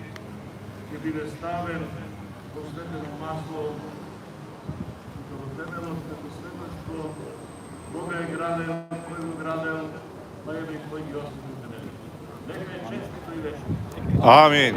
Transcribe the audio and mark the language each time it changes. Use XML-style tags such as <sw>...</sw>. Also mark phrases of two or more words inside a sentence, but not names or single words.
<mk>ќе биде ставен во светено масло во темелот како сведоштво</mk> <hr>gradel, koju gradel, pa je već koji Josip utemelio. Neka je čestito i večno. Amin.</hr>